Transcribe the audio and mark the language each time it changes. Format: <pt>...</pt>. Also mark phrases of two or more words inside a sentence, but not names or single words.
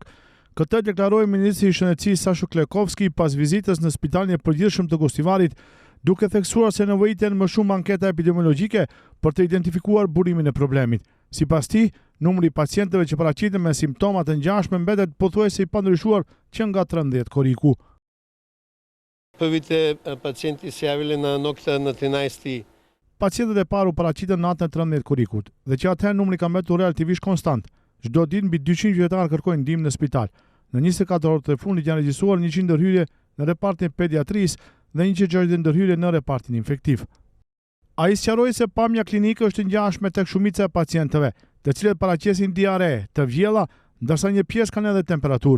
<sq>Këtë deklaroi ministri i Shëndetësisë Sasho Klekovski pas vizitës në Spitalin e Përgjithshëm të Gostivarit, duke theksuar se nevojiten më shumë anketa epidemiologjike për të identifikuar burimin e problemit. Sipas tij, numri i pacientëve që paraqiten me simptoma të ngjashme mbetet pothuajse i pandryshuar që nga 13 koriku.</sq> <mk>Първите пациенти се явили на нокта на 13.</mk> <sq>Pacientët e parë u paraqitën natën e 13 korikut dhe që atëherë numri ka mbetur relativisht konstant. Çdo ditë mbi 200 qytetarë kërkojnë ndihmë në spital. Në 24 orët e fundit janë regjistruar 100 ndërhyrje në repartin pediatrisë dhe 160 ndërhyrje në repartin infektiv. Ai sqaroi se pamja klinike është ngjashme tek shumica e pacientëve, të cilët paraqesin diare, të vjella, ndërsa një pjesë kanë edhe temperaturë.</sq>